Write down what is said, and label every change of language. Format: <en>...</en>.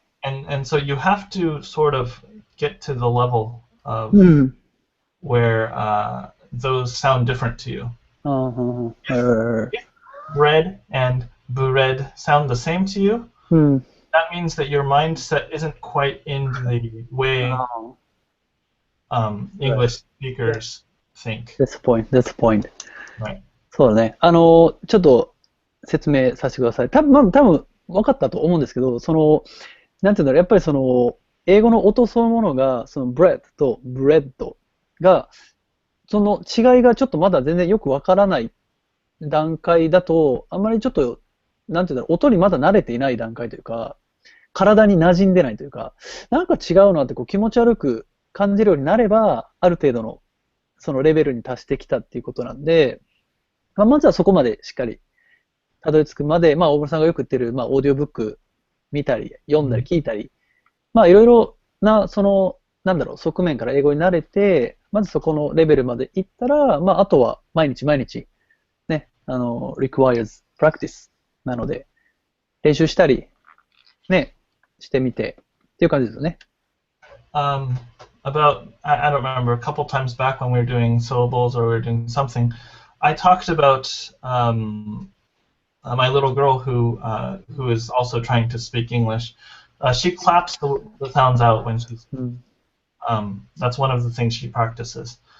<en>And so you have to sort of get to the level of where those sound different to you. If bread and bread sound the same to you, that means that your mindset isn't quite in the way English speakers think. That's the point. That's the point. Right.</en> <ja>そうだね。ちょっと説明させてください。多分分かったと思うんですけど、なんていうんだろう、やっぱり英語の音そのものが、bread と bread が、その違いがちょっとまだ全然よくわからない段階だと、あんまりちょっと、なんていうんだろう、音にまだ慣れていない段階というか、体に馴染んでないというか、なんか違うなって気持ち悪く感じるようになれば、ある程度のそのレベルに達してきたっていうことなんで、まずはそこまでしっかりたどり着くまで、大村さんがよく言ってる、オーディオブック見たり、読んだり聞いたり、いろいろな、なんだろう、側面から英語に慣れて、まずそこのレベルまで行ったら、あとは毎日、ね、</ja> <en>requires practice</en> <ja>なので、練習したり、ね、してみて、っていう感じですよね。</ja> <en>I don't remember, a couple times back when we were doing syllables or we were doing something, I talked about my little girl who is also trying to speak English. She claps the sounds out when she's. That's one of the things she practices.</en>